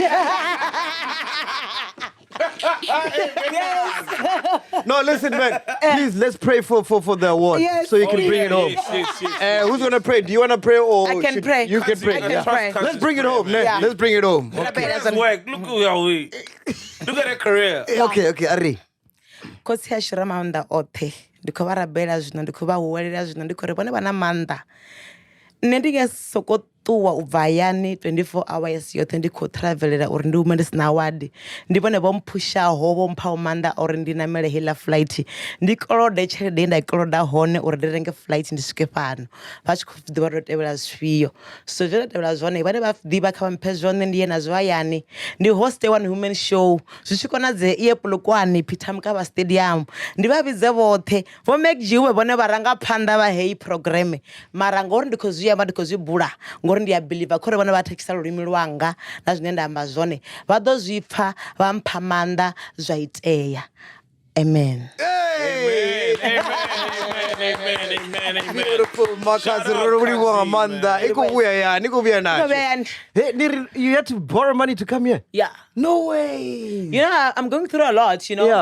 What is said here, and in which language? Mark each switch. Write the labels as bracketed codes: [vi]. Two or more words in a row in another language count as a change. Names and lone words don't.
[en] No, listen, man. Please, let's pray for the award Yes. so you can bring it home. Yes. Who's going to pray? Do you want to pray or I can pray. You can pray. I can Yeah. pray. Let's bring it home. Yeah. Let's bring it home. Okay. Look at that career. Okay, Ari. [ve] Kosi ya shira maanda othe. Ndiko ba rabela zwino, ndiko ba huwelela zwino, ndiko re bone bana manda. Nne ndi ke soko ṱuwa u bva hayani 24 hours yoṱhe ndi khou travelela uri ndi hume ndi sina wadi ndi vhone vho mpushaho vho mphaho maanḓa uri ndi namele heiḽa flight ndi kolode tshelede ye nda i koloda hone uri ndi renge flight ndi swike fhano vha tshi khou ḓivha ndo tevhela zwifhio so zwo tevhela zwone vhane vha ḓivha kha vha mphe zwone ndi ye nazwo hayani ndi [en] host one women show [ve] zwi tshi konadze iye Polokwane Peter Mkaba Stadium ndi vha vhidze vhoṱhe vho MacG we vhone vha ranga phanḓa vha heyi program mara ngori ndi khou zwi amba ndi khou zwi bula ngori ndi a believe khore vhone vha thekisa lulimi lwanga na zwine nda amba zwone vha ḓo zwi pfa vha mpha maanḓa zwa itea amen. [en] Amen. Beautiful, Makhadzi. You had to borrow money to come here? Yeah. No way. You know, I'm going through a lot, you know. Yeah.